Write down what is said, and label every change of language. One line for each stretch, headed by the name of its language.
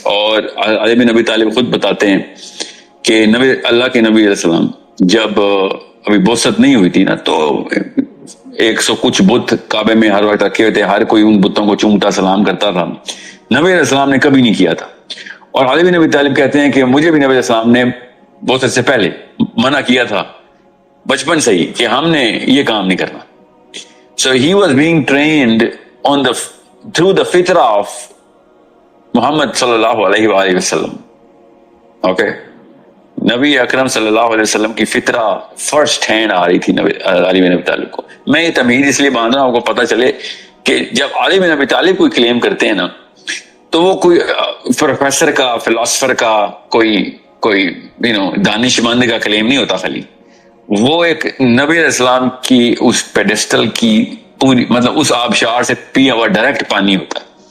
Urdu: اور علی بن ابی طالب خود بتاتے ہیں کہ اللہ کے نبی علیہ السلام جب ابھی بوست نہیں ہوئی تھی نا، تو 100 کچھ بت کعبے میں ہر وقت رکھے ہوئے تھے، ہر کوئی ان بتوں کو چومتا سلام کرتا تھا. نبی علیہ السلام نے کبھی نہیں کیا تھا. اور علی بن ابی طالب کہتے ہیں کہ مجھے بھی نبی علیہ السلام نے بوست سے پہلے منع کیا تھا بچپن سے ہی کہ ہم نے یہ کام نہیں کرنا.
English: So he was being trained through the fitrah of Muhammad صلی اللہ علیہ وآلہ وسلم.
Urdu: Okay, نبی اکرم صلی اللہ علیہ وسلم کی فطرہ
English: first hand
Urdu: آ رہی تھی علی بن ابی طالب کو. میں یہ تمہید اس لیے باندھ رہا ہوں کو پتہ چلے کہ جب علی بن ابی طالب کوئی کلیم کرتے ہیں نا تو وہ کوئی پروفیسر کا، فلاسفر کا، کوئی دانشمند کا کلیم نہیں ہوتا خالی، وہ ایک نبی علیہ السلام کی اس پیڈسٹل کی پوری مطلب اس آبشار سے پیا ہوا ڈائریکٹ پانی ہوتا ہے.